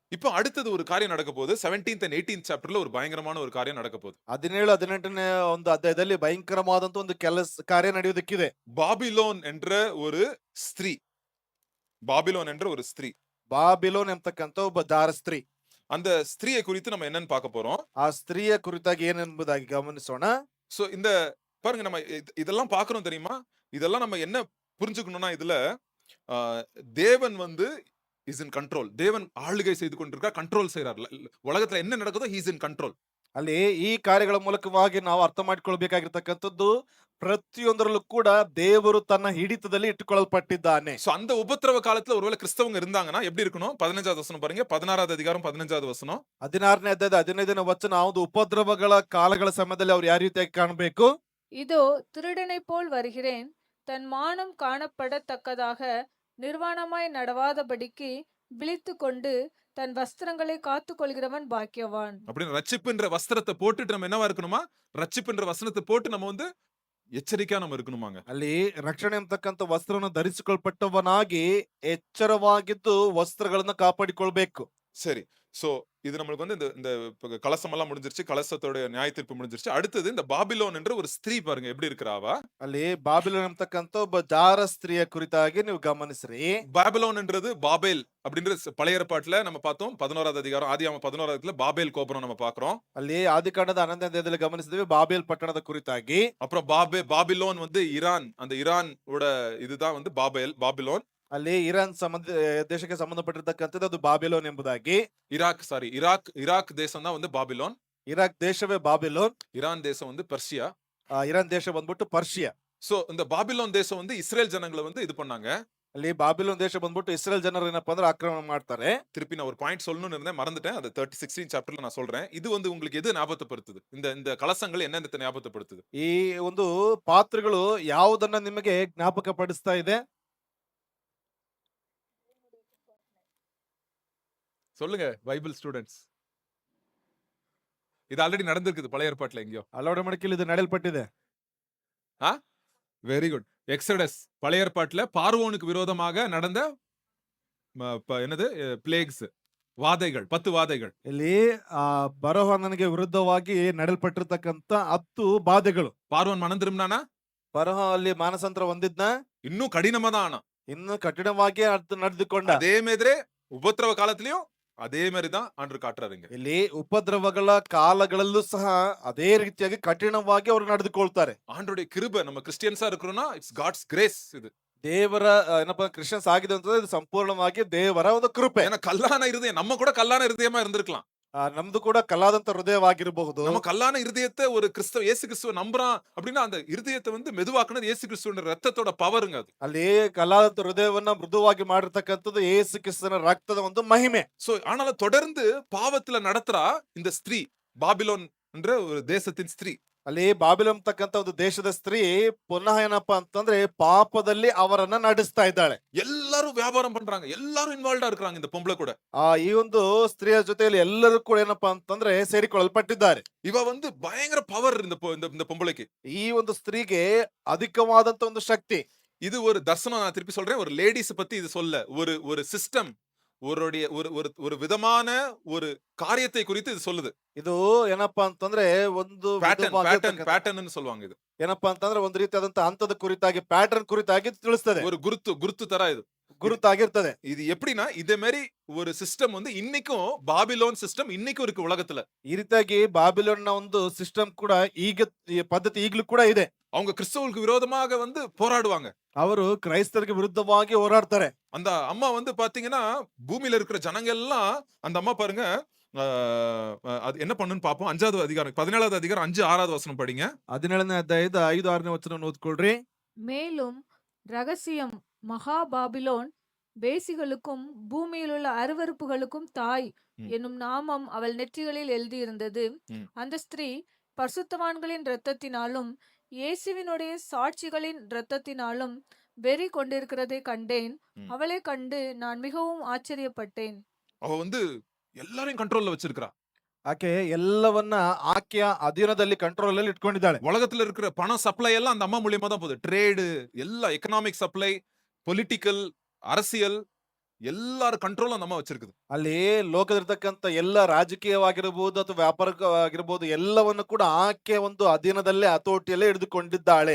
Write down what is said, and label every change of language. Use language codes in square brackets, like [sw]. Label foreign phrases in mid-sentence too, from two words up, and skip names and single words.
[ta] இப்போ அடுத்தது ஒரு காரியம் நடக்க போகுது. [en] 17th and 18th [ta] சாப்டர்ல ஒரு பயங்கரமான ஒரு காரியம் நடக்க போகுது. [kn] 17, 18ನೇ ಒಂದು ಅಧ್ಯಾಯದಲ್ಲಿ ಭಯಂಕರವಾದಂತ ಒಂದು ಕಾರ್ಯ ನಡೆಯುವುದಕ್ಕಿದೆ. [ta] பாபிலோன் என்ற ஒரு ஸ்திரீ. பாபிலோன் என்ற ஒரு ஸ்திரீ. [kn] ಬಾಬಿಲೋನ್ ಎಂಬತಕ್ಕಂತ ಒಬ್ಬ ಜಾರ ಸ್ತ್ರೀ. [ta] அந்த ஸ்திரீயை குறித்து நம்ம என்னன்னு பார்க்க போறோம். [kn] ಆ ಸ್ತ್ರೀಯ ಕುರಿತಾಗಿ ಏನೆಂಬುದಾಗಿ ಗಮನಿಸೋಣ. [ta] சோ இந்த பாருங்க, நம்ம இதெல்லாம் பார்க்கிறோம் தெரியுமா? இதெல்லாம் நம்ம என்ன புரிஞ்சுக்கணும்னா, இதுல ஆ, தேவன் வந்து [en] is in control. [ta] தேவன் ஆளுகை செய்து கொண்டிருக்கிறார், கண்ட்ரோல் செய்றார். உலகத்துல என்ன நடக்குதோ [en] he is in control. [kn] ಅಲ್ಲಿ ಈ ಕಾರ್ಯಗಳ ಮೂಲಕವಾಗಿ ನಾವು ಅರ್ಥ ಮಾಡಿಕೊಳ್ಬೇಕಾಗಿರ್ತಕ್ಕಂಥದ್ದು, ಪ್ರತಿಯೊಂದರಲ್ಲೂ ಕೂಡ ದೇವರು ತನ್ನ ಹಿಡಿತದಲ್ಲಿ ಇಟ್ಟುಕೊಳ್ಳಲ್ಪಟ್ಟಿದ್ದಾನೆ. [ta] சோ அந்த உபத்திரவ காலத்துல ஒருவேளை கிறிஸ்தவங்க இருந்தாங்கன்னா எப்படி இருக்கணும்? 15வது வசனம் பாருங்க. 16வது அதிகாரம் 15வது வசனம். [kn] 16ನೇ ಅಧ್ಯಾಯದ 15ನೇ ವಚನ, ಆ ಒಂದು ಉಪದ್ರವಗಳ ಕಾಲಗಳ ಸಮಯದಲ್ಲಿ ಅವ್ರು ಯಾವ ರೀತಿಯಾಗಿ ಕಾಣಬೇಕು. [ta] இதோ திருடனைப் போல் வருகிறேன், தன் மானம் காணப்படத்தக்கதாக நிர்வாணமாய் நடவாதபடிக்கு விழித்துக்கொண்டு தன் வஸ்திரங்களை காத்துக்கொள்கிறவன் பாக்கியவான். அப்படின்னு ரட்சிப்புன்ற வஸ்திரத்தை போட்டுட்டு நம்ம என்னவா இருக்கணுமா? ரட்சிப்புன்ற வசனத்தை போட்டு நம்ம வந்து எச்சரிக்கையா நம்ம இருக்கணுமாங்க. [kn] ಅಲ್ಲಿ ರಕ್ಷಣೆ ಎಂಬತಕ್ಕಂಥ ವಸ್ತ್ರವನ್ನು ಧರಿಸಿಕೊಳ್ಪಟ್ಟವನಾಗಿ ಎಚ್ಚರವಾಗಿದ್ದು ವಸ್ತ್ರಗಳನ್ನ ಕಾಪಾಡಿಕೊಳ್ಬೇಕು. [ta] சரி. சோ இது நம்மளுக்கு வந்து இந்த இந்த கலசம் எல்லாம் முடிஞ்சிருச்சு. கலசத்தோட நியாயத்தீர்ப்பு முடிஞ்சிருச்சு. அடுத்தது இந்த பாபிலோன் என்ற ஒரு ஸ்திரீ பாருங்க எப்படி இருக்கிறா அவ. [kn] ಅಲ್ಲಿ ಬಾಬಿಲೋನ್ ಎಂಬತಕ್ಕಂಥ ಒಬ್ಬ ಜಾರ ಸ್ತ್ರೀಯ ಕುರಿತಾಗಿ ನೀವು ಗಮನಿಸ್ರಿ. [ta] பாபிலோன் என்றது பாபேல் அப்படின்ற பழைய ஏற்பாட்டுல நம்ம பார்த்தோம். 11வது அதிகாரம் ஆதியாகமம் 11வது பாபேல் கோபுரம் நம்ம பார்க்கிறோம். [kn] ಅಲ್ಲಿ ಆದಿಕಾಂಡದ 11ನೇ ಅಧ್ಯಾಯದಲ್ಲಿ ಗಮನಿಸಿದ್ವಿ ಬಾಬೇಲ್ ಪಟ್ಟಣದ ಕುರಿತಾಗಿ. [ta] அப்புறம் பாபிலோன் வந்து ஈரான், அந்த ஈரான் ஓட இதுதான் வந்து பாபிலோன். [kn] ಅಲ್ಲಿ ಇರಾನ್ ದೇಶಕ್ಕೆ ಸಂಬಂಧಪಟ್ಟಿರ್ತಕ್ಕಂಥದ್ದು ಅದು ಬಾಬಿಲೋನ್ ಎಂಬುದಾಗಿ. [ta] இராக் தேசம் தான் வந்து பாபிலோன். [kn] ಇರಾಕ್ ದೇಶವೇ ಬಾಬಿಲೋನ್. [ta] ஈரான் தேசம் வந்து பர்ஷியா. [kn] ಇರಾನ್ ದೇಶ ಬಂದ್ಬಿಟ್ಟು ಪರ್ಷಿಯಾ. [ta] சோ இந்த பாபிலோன் தேசம் வந்து இஸ்ரேல் ஜனங்களை வந்து இது பண்ணாங்க. [kn] ಅಲ್ಲಿ ಬಾಬಿಲೋನ್ ದೇಶ ಬಂದ್ಬಿಟ್ಟು ಇಸ್ರೇಲ್ ಜನರು ಏನಪ್ಪಾ ಅಂದ್ರೆ ಆಕ್ರಮಣ ಮಾಡ್ತಾರೆ. [ta] திருப்பி நான் ஒரு பாயிண்ட் சொல்லணும்னு இருந்தேன், மறந்துட்டேன். அது 16 சாப்டர்ல நான் சொல்றேன். இது வந்து உங்களுக்கு எது ஞாபகப்படுத்துது? இந்த இந்த கலசங்கள் என்னென்ன ஞாபகப்படுத்துது? [kn] ಈ ಒಂದು ಪಾತ್ರೆಗಳು ಯಾವುದನ್ನ ನಿಮಗೆ ಜ್ಞಾಪಕ ಪಡಿಸ್ತಾ ಇದೆ? [ta] சொல்லுங்க [en] Bible students. [ta] இது ஆல்ரெடி நடந்திருக்குது பழைய ஏற்பாட்டுல எங்கயோ. [kn] ಹಲವಾರು ಮಡಕೆಯಲ್ಲಿ ಇದು ನಡೆಯಲ್ಪಟ್ಟಿದೆ. [en] very good. [ta] எக்ஸோடஸ் பழைய ஏற்பாட்டுல பார்வோனுக்கு விரோதமாக நடந்த என்னது பிளேக்ஸ், வாதைகள், 10 வாதைகள். [kn] ಇಲ್ಲಿ ಬರಹವನಿಗೆ ವಿರುದ್ಧವಾಗಿ ನಡೆಯಲ್ಪಟ್ಟಿರ್ತಕ್ಕಂಥ 10 ಬಾಧೆಗಳು. [ta] பார்வோன் மனம் திரும்பினானா? [kn] ಬರಹ ಅಲ್ಲಿ ಮಾನಸಾಂತರ ಹೊಂದಿದ್ನ? [ta] இன்னும் கடினமா தான் ஆனா. [kn] ಇನ್ನು ಕಠಿಣವಾಗಿ ನಡೆದುಕೊಂಡ. [ta] அதே மாதிரி உபத்திரவ காலத்திலயும் அதே மாதிரி தான் ஆண்டவர் காட்டுறாருங்க. [kn] ಇಲ್ಲಿ ಉಪದ್ರವಗಳ ಕಾಲಗಳಲ್ಲೂ ಸಹ ಅದೇ ರೀತಿಯಾಗಿ ಕಠಿಣವಾಗಿ ಅವರು ನಡೆದುಕೊಳ್ತಾರೆ. [ta] ஆண்டவருடைய கிருபை, நம்ம கிறிஸ்டியன்ஸா இருக்கிறோம்னா [en] it's God's grace. [ta] இது [kn] ದೇವರ ಏನಪ್ಪಾ ಕ್ರಿಶ್ಚಿಯನ್ಸ್ ಆಗಿದೆ ಅಂತಂದ್ರೆ ಇದು ಸಂಪೂರ್ಣವಾಗಿ ದೇವರ ಒಂದು ಕೃಪೆ. [ta] ஏன்னா கல்லான இருதயம், நம்ம கூட கல்லான இருதயமா இருந்திருக்கலாம். [kn] ನಮ್ದು ಕೂಡ ಕಲಾದಂತ ಹೃದಯವಾಗಿರಬಹುದು. [ta] நம்ம கல்லான இருதயத்தை ஒரு கிறிஸ்தவ இயேசு கிறிஸ்துவ நம்புறான் அப்படின்னா அந்த இருதயத்தை வந்து மெதுவாக்குனது இயேசு கிறிஸ்துவோட ரத்தத்தோட பவருங்க அது. [kn] ಅಲ್ಲಿ ಕಲಾದಂತ ಹೃದಯವನ್ನ ಮೃದುವಾಗಿ ಮಾಡಿರ್ತಕ್ಕಂಥದ್ದು ಯೇಸು ಕ್ರಿಸ್ತನ ರಕ್ತದ ಒಂದು ಮಹಿಮೆ. [ta] சோ ஆனாலும் தொடர்ந்து பாவத்துல நடத்துறா இந்த ஸ்திரீ, பாபிலோன் என்ற ஒரு தேசத்தின் ஸ்திரீ. [kn] ಅಲ್ಲಿ ಬಾಬಿಲೋನ್ ಅಂತಕ್ಕಂಥ ಒಂದು ದೇಶದ ಸ್ತ್ರೀ ಪುನಃ ಏನಪ್ಪಾ ಅಂತಂದ್ರೆ ಪಾಪದಲ್ಲಿ ಅವರನ್ನ ನಡೆಸ್ತಾ ಇದ್ದಾಳೆ. [ta] எல்லாரும் வியாபாரம் பண்றாங்க, எல்லாரும் இன்வால்வ்டா இருக்காங்க இந்த பொம்பளை கூட. [kn] ಈ ಒಂದು ಸ್ತ್ರೀಯ ಜೊತೆಯಲ್ಲಿ ಎಲ್ಲರೂ ಕೂಡ ಏನಪ್ಪಾ ಅಂತಂದ್ರೆ ಸೇರಿಕೊಳ್ಳಲ್ಪಟ್ಟಿದ್ದಾರೆ. [ta] இவ வந்து பயங்கர பவர் இந்த பொம்பளைக்கு. [kn] ಈ ಒಂದು ಸ್ತ್ರೀಗೆ ಅಧಿಕವಾದಂತ ಒಂದು ಶಕ್ತಿ. [ta] இது ஒரு தர்சனம். நான் திருப்பி சொல்றேன், ஒரு லேடிஸ் பத்தி இது சொல்ல, ஒரு ஒரு சிஸ்டம், ஒரு ஒரு விதமான ஒரு காரியத்தை குறித்து இது சொல்லுது. [kn] ಇದು ಏನಪ್ಪಾ ಅಂತಂದ್ರೆ ಒಂದು [ta] ಪ್ಯಾಟರ್ನ್ சொல்லுவாங்க. இது [kn] ಏನಪ್ಪಾ ಅಂತಂದ್ರೆ ಒಂದು ರೀತಿಯಾದಂತ ಹಂತದ ಕುರಿತಾಗಿ, ಪ್ಯಾಟರ್ನ್ ಕುರಿತಾಗಿ ತಿಳಿಸ್ತದೆ. [ta] ஒரு குருத்து ತರ இது [kn] ಗುರುತಾಗಿರ್ತದೆ. [ta] இது எப்படின்னா இதே மாதிரி ஒரு சிஸ்டம் வந்து இன்னைக்கும் பாபிலோன் சிஸ்டம் இன்னைக்கும் இருக்கு உலகத்துல. [kn] ಈ ರೀತಿಯಾಗಿ ಬಾಬಿಲೋನ್ ನ ಒಂದು ಸಿಸ್ಟಮ್ ಕೂಡ ಈಗ ಈ ಪದ್ಧತಿ ಈಗಲೂ ಕೂಡ ಇದೆ. [ta] அவங்க கிறிஸ்தவர்களுக்கு விரோதமாக வந்து போராடுவாங்க. [kn] ಅವರು ಕ್ರೈಸ್ತರಿಗೆ ವಿರುದ್ಧವಾಗಿ ಹೋರಾಡ್ತಾರೆ. [ta] அந்த அம்மா வந்து பாத்தீங்கன்னா பூமியில இருக்கிற ஜனங்க எல்லாம் அந்த அம்மா பாருங்க அது என்ன பண்ணுன்னு பாப்போம். 5வது அதிகாரம் 17வது அதிகாரம் 5, 6வது வசனம் படிங்க. [kn] 17ನೇ ಅಧ್ಯಾಯದ 5, 6ನೇ ವಚನ ಓದ್ಕೊಳ್ರಿ. [ta] மேலும் ரகசியம், மகா பாபிலோன் வேசிகளுக்கும் பூமியிலுள்ள அருவருப்புகளுக்கும் தாய் என்னும் நாமம் அவள் நெற்றிகளில் எழுதியிருந்தது. அந்த ஸ்திரீ பரிசுத்தவான்களின் இரத்தத்தினாலும் இயேசுவினுடைய சாட்சிகளின் இரத்தத்தினாலும் வெறி கொண்டிருக்கிறதை கண்டேன். அவளை கண்டு நான் மிகவும் ஆச்சரியப்பட்டேன். அவ வந்து எல்லாரையும் கண்ட்ரோல்ல வச்சிருக்கா. [kn] ಆಕೆ ಎಲ್ಲವನ್ನ ಆಕೆಯ ಅಧೀನದಲ್ಲಿ ಕಂಟ್ರೋಲ್ ಅಲ್ಲಿ ಇಟ್ಕೊಂಡಿದ್ದಾಳೆ. [ta] உலகத்துல இருக்கிற பண சப்ளை எல்லாம் அந்த அம்மா மூலியமா தான் போகுது. ட்ரேடு, எல்லா [en] economic supply, [ta] பொலிட்டிக்கல், அரசியல், எல்லாರ ಕಂಟ್ರೋಲ್ ನಮ್ಮ ವச்சிருக்குது. [kn] ಅಲ್ಲಿ ಲೋಕದಲ್ಲಿರ್ತಕ್ಕಂಥ ಎಲ್ಲ ರಾಜಕೀಯವಾಗಿರಬಹುದು ಅಥವಾ ವ್ಯಾಪಾರವಾಗಿರಬಹುದು ಎಲ್ಲವನ್ನು ಕೂಡ ಆಕೆ ಒಂದು ಅಧೀನದಲ್ಲೇ ಹತೋಟಿಯಲ್ಲೇ ಹಿಡಿದುಕೊಂಡಿದ್ದಾಳೆ.